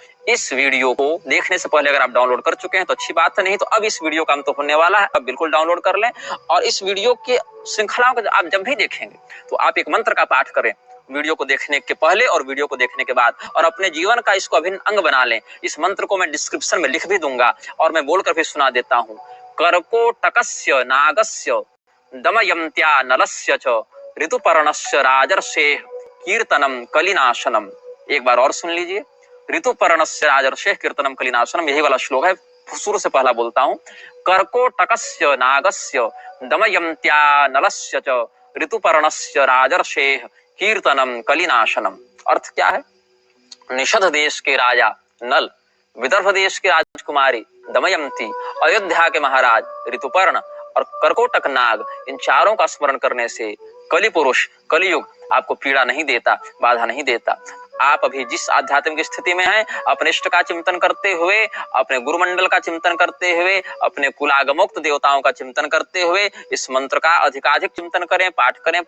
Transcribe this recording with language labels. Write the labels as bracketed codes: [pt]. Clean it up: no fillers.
[hi] इस वीडियो को देखने से पहले अगर आप डाउनलोड कर चुके हैं तो अच्छी बात है, नहीं तो अब इस वीडियो का अंत तो होने वाला है, अब बिल्कुल डाउनलोड कर लें। और इस वीडियो के श्रृंखलाओं को आप जब भी देखेंगे तो आप एक मंत्र का पाठ करें वीडियो को देखने के पहले और वीडियो को देखने के बाद, और अपने जीवन का इसको अभिन्न अंग बना लें। इस मंत्र को मैं डिस्क्रिप्शन में लिख भी दूंगा और मैं बोलकर भी सुना देता हूँ। [sa] कर्कोटकस्य नागस्य दमयन्त्या नलस्य च ऋतुपर्णस्य राजर्षेः कीर्तनम कलिनाशनम। [hi] एक बार और सुन लीजिए, [sa] ऋतुपर्णस्य राजर्षेः कीर्तनम कलिनाशनम, [hi] यही वाला श्लोक है। शुरू से पहला बोलता हूँ। [sa] कर्कोटकस्य नागस्य दमयन्त्या नलस्य च ऋतुपर्णस्य राजर्षेः कीर्तनम कलिनाशनम। [hi] अर्थ क्या है? निषद देश के राजा नल, विदर्भ देश के राजकुमारी दमयंती, अयोध्या के महाराज ऋतुपर्ण और कर्कोटक नाग, इन चारों का स्मरण करने से कलि पुरुष कलियुग आपको पीड़ा नहीं देता, बाधा नहीं देता। आप अभी जिस आध्यात्मिक स्थिति में हैं, अपने इष्ट का चिंतन करते हुए, अपने गुरुमंडल का चिंतन करते हुए, अपने कुलागमोक्त देवताओं का चिंतन करते हुए इस मंत्र का अधिकाधिक चिंतन करें, पाठ करें।